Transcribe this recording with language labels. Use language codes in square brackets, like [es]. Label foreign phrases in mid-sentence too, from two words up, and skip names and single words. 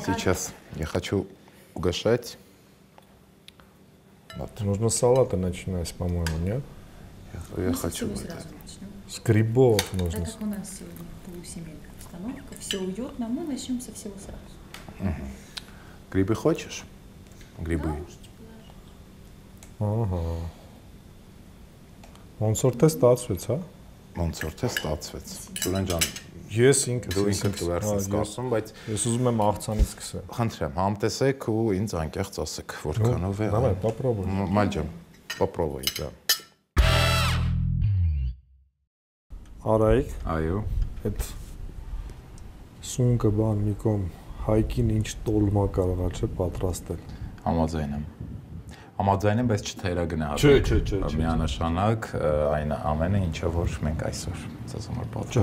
[ru] Сейчас я хочу угощать. Вот. Нужно с салата начинать, по-моему, нет? Я хочу. С грибов нужно. Так как у нас сегодня полусемейная обстановка, все уютно, мы начнем со всего сразу. Грибы хочешь? Грибы. [hy] Ահա։ Ոնց որ թե ստացվեց, հա։ Ոնց որ թե ստացվեց։ Սուրեն ջան, Ես ինքս դու ինքդ վերցես կասում, բայց ես ուզում եմ աղցանից սկսել։ խնդրեմ, համտեսեք ու ինձ անկեղծ ասեք, որքանով է։ [ru] Давай, попробуй։ [hy] Մալ ջան, [ru] попробуй, да։ [hy] Արայք, Այո։ այդ սունկը բան մի կողմ հայկին ինչ տոլմա կարողա չէ պատրաստել։ Համաձայն եմ։ Համաձայն եմ, բայց չթերագնա։ Չէ։ Միանշանակ այն ամենը, ինչը որ մենք այսօր ցած համար պատրաստեցինք։